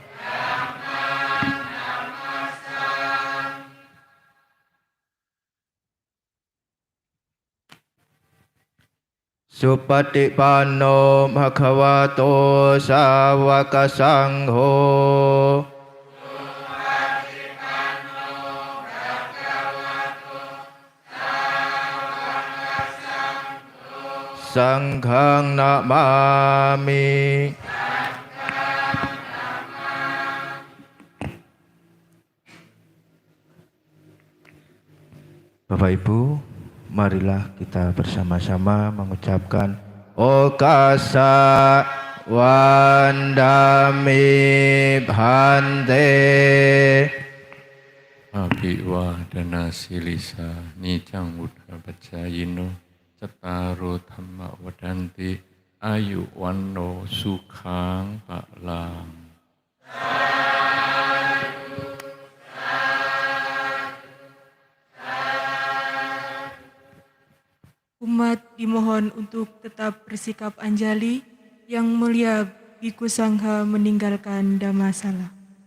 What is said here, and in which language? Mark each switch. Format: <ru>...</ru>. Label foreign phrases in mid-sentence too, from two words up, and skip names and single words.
<pi>Supatipanno bhagavato sawaka sangho. Sanghang namami.</pi> <id>Bapak Ibu, marilah kita bersama-sama mengucapkan</id> <pi>Okasa Wandami Bhante. Abhiwadana silisa nicang buddha pacayino cetaro dhamma wadanti ayu wanno sukhang palang.</pi> <id>Umat dimohon untuk tetap bersikap anjali. Yang mulia Biku Sangha meninggalkan Dhammasala.</id>